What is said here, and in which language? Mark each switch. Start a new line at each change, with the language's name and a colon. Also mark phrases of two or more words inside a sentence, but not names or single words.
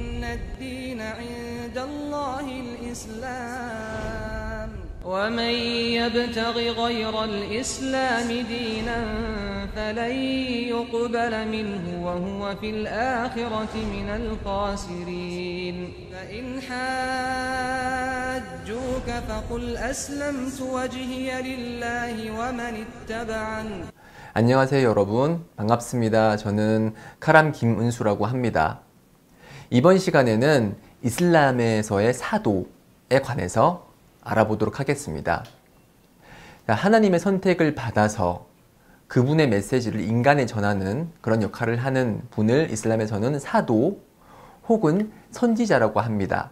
Arabic: الدين عند الله الإسلام ومن يبتغ غير الإسلام دينا فلن يقبل منه وهو في الآخرة من الخاسرين فإن حاجوك فقل أسلمت وجهي لله ومن اتبعني.
Korean: 안녕하세요 여러분, 반갑습니다. 저는 카람 김은수라고 합니다. 이번 시간에는 이슬람에서의 사도에 관해서 알아보도록 하겠습니다. 하나님의 선택을 받아서 그분의 메시지를 인간에 전하는 그런 역할을 하는 분을 이슬람에서는 사도 혹은 선지자라고 합니다.